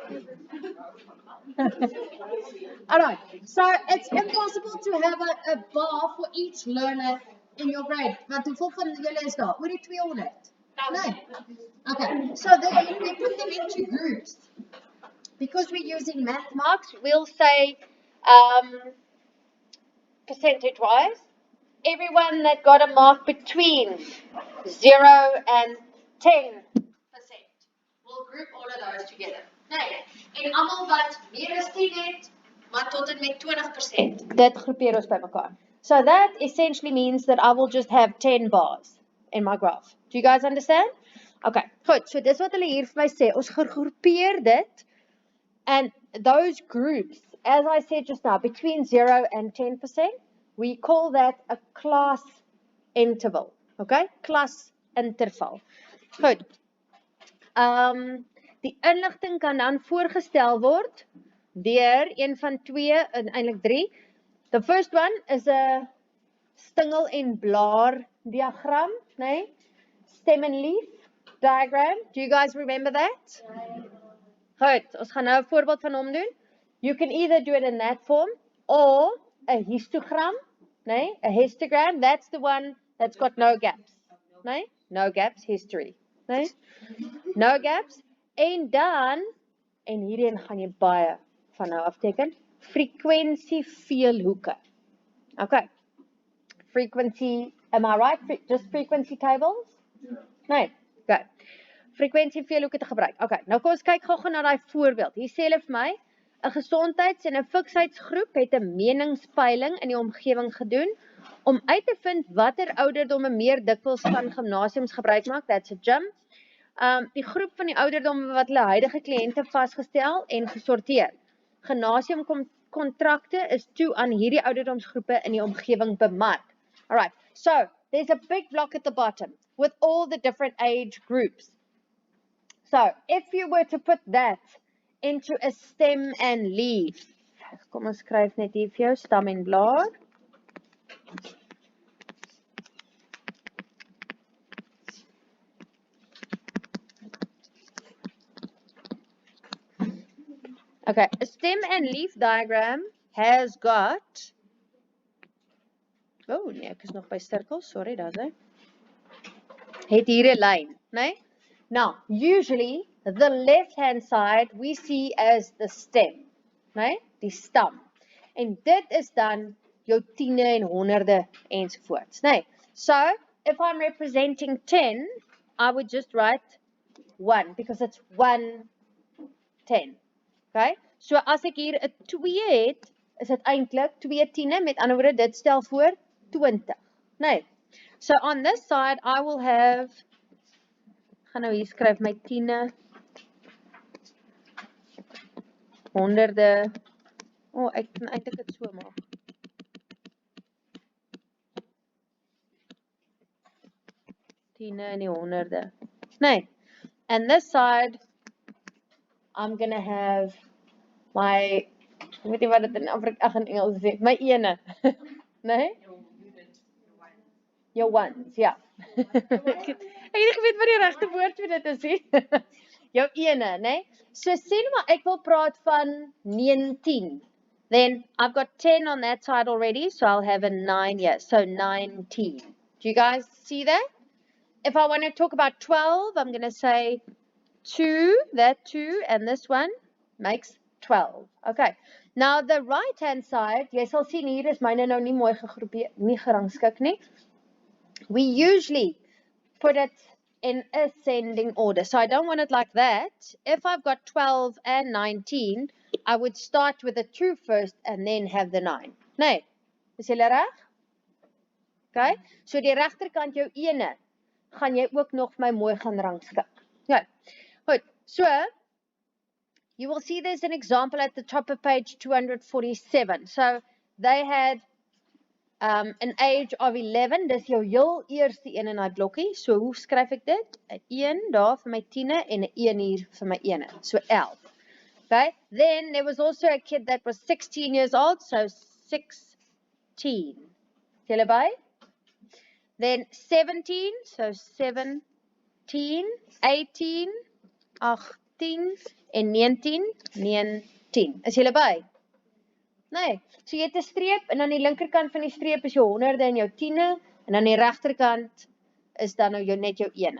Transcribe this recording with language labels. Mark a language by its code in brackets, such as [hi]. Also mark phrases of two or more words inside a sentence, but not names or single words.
[en] Alright, so it's impossible to have a bar for each learner in your grade. [af] Want hoeveel van julle is daar? Oor die 200? Nee. [en] Okay, so then we put them into groups. Because we're using math marks, we'll say percentage-wise, everyone that got a mark between 0 and 10%, we'll group all of those together. [af] Nee, en almal wat meer as 10 het, maar tot en met 20%. Dit groepeer ons bymekaar. [en] So that essentially means that I will just have 10 bars in my graph. Do you guys understand? [af] Okay, goed. So dis wat hulle hier vir my sê. Ons groepeer dit. [en] And those groups, as I said just now, between 0 and 10%, we call that a class interval. Okay? Class interval. [af] Goed. Die inligting kan dan voorgestel word deur een van twee en eintlik drie. [en] The first one is a [af] stingel en blaar [en] diagram, né? Stem and leaf diagram. Do you guys remember that? [af] Goed, ons gaan nou 'n voorbeeld van hom doen. [en] You can either do it in that form or a histogram, né? A histogram, that's the one that's got no gaps, né? No gaps, history, né? No gaps. [af] En dan, en hierin gaan jy baie van nou afteken, frekwensie veelhoeke. [en] Okay. Frequency, am I right? Just frequency tables? [af] Nee, okay. Frekwensie veelhoeke te gebruik. Okay, nou kom ons kyk gou-gou na daai voorbeeld. Hier sê hulle vir my, 'n gesondheids- en 'n fiksheidsgroep het 'n meningspeiling in die omgewing gedoen om uit te vind watter ouderdomme meer dikwels van gimnasiums gebruik maak. [en] That's a gym. [af] Die groep van die ouderdomme wat hulle huidige kliënte vasgestel en gesorteer. Gimnasiumkontrakte is toe aan hierdie ouderdomsgroepe in die omgewing bemark. [en] Alright, so there's a big block at the bottom with all the different age groups. So if you were to put that into a stem and leaf, [af] kom ons skryf net hier vir jou stam en blaar. [en] Okay, a stem and leaf diagram has got, [af] oh nee, ek is nog by sirkels, sorry, daar's hy. Het hier 'n lyn, né? [en] Now, usually the left hand side we see as the stem, né? [af] Die stam. En dit is dan jou tiende en honderde ensovoorts, né? [en] So, if I'm representing 10, I would just write 1 because it's 1 10. Okay? [af] So as ek hier 'n 2 het, is dit eintlik 2 tiende, met ander woorde dit stel voor 20, né? [en] So on this side I will have, [af] gaan nou hier skryf my tiende, honderde. Ek kan eintlik dit so maak. Tiende en die honderde. Nee. [en] And this side I'm going to have my, [af] weet jy wat dit in Afrikaans in Engels sê, my ene. Nee? Jou ones, ja. Ek het nie geweet wat die regte woord vir dit is nie. Jou ene, né? So sê nou maar ek wil praat van 19. [en] Then I've got 10 on that side already, so I'll have a 9 here. So 19. Do you guys see that? If I want to talk about 12, I'm going to say 2, that 2, and this one makes 12. Okay. Now the right hand side, [af] jy sal sien hier is myne nou nie mooi gegroepeer, nie gerangskik nie. [en] We usually put it in ascending order. So I don't want it like that. If I've got 12 and 19, I would start with the 2 first and then have the 9. [af] Nee, is julle reg? Okay, so die regterkant jou ene, gaan jy ook nog my mooi gaan rangskik. Okay, goed, [en] so, you will see there's an example at the top of page 247. So, they had an age of 11, [af] dis jou heel eerste een in die blokkie, so hoe skryf ek dit? 'n 1 daar vir my 10 en 'n 1 hier vir my 1, so 11. [en] Okay, then there was also a kid that was 16 years old, so 16. [af] Julle by? [en] Then 17, so 17, [af] 18, 10 en 19, 19. Is julle by? Nee, so jy het 'n streep en aan die linkerkant van die streep is jou honderde en jou tiene en aan die regterkant is dan nou net jou ene.